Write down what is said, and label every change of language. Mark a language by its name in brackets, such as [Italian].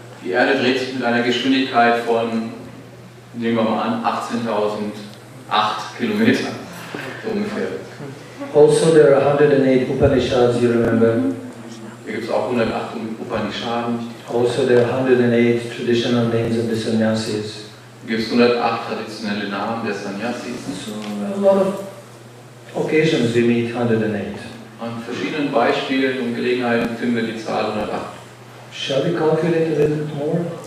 [German] Die Erde dreht sich mit einer Geschwindigkeit von, nehmen wir mal an, 18.008 Kilometern, so ungefähr. [English] Also there are 108 Upanishads, you remember? [German] Hier gibt es auch 108 Upanishaden. [English] Also there are 108 traditional names of the sannyasis. [German] Hier gibt es 108 traditionelle Namen der Sannyasis. [English] So a lot of occasions we meet 108. [German] An verschiedenen Beispielen und Gelegenheiten finden wir die Zahl 108. [English] Shall we calculate a little bit more?